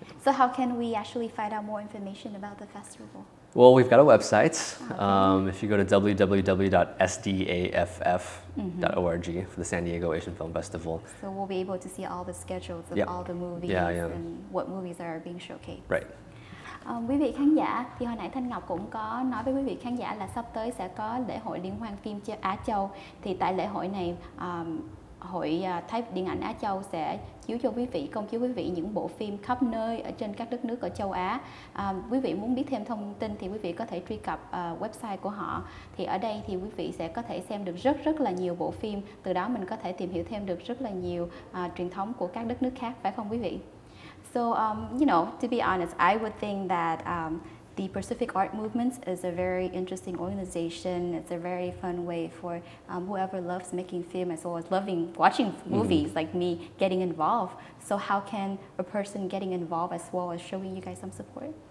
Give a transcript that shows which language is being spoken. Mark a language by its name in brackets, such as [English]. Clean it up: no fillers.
[English] So how can we actually find out more information about the festival? Well, we've got a website. If you go to www.sdaff.org for the San Diego Asian Film Festival. So we'll be able to see all the schedules of all the movies and what movies are being showcased. Right. [Vietnamese] Quý vị khán giả, thì hồi nãy Thanh Ngọc cũng có nói với quý vị khán giả là sắp tới sẽ có lễ hội liên hoan phim Á Châu. Thì tại lễ hội này, Hội Điện ảnh Á Châu sẽ chiếu cho quý vị, công chiếu quý vị những bộ phim khắp nơi ở trên các đất nước ở châu Á. Quý vị muốn biết thêm thông tin thì quý vị có thể truy cập website của họ. Thì ở đây thì quý vị sẽ có thể xem được rất là nhiều bộ phim. Từ đó mình có thể tìm hiểu thêm được rất là nhiều truyền thống của các đất nước khác, phải không quý vị? [English] So, you know, to be honest, I would think that the Pacific Art Movement is a very interesting organization. It's a very fun way for whoever loves making film as well as watching movies like me getting involved. So how can a person getting involved as well as showing you guys some support?